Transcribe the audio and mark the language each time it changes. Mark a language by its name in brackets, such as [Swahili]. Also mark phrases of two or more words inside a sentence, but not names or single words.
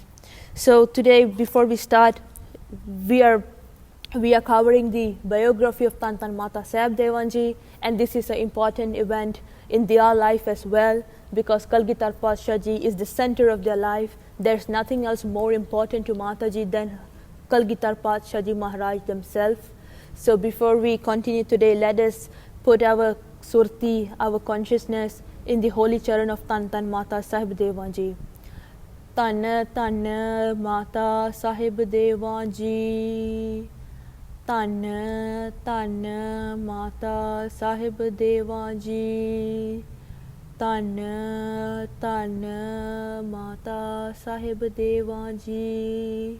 [English] So today, before we start, we are covering the biography of Tan Tan Mata Sahib Devan Ji, and this is an important event in their life as well, because Kalgitar Padshah Ji is the center of their life. There's nothing else more important to Mataji than Kalgitar Padshah Ji Maharaj themselves. So before we continue today, let us put our surti, our consciousness in the holy charan of Tan Tan Mata Sahib Devan Ji. Tan Tan Mata Sahib Devan Ji. Tan Tan Mata Sahib Devan Ji. Tan Tan Mata Sahib Devan Ji.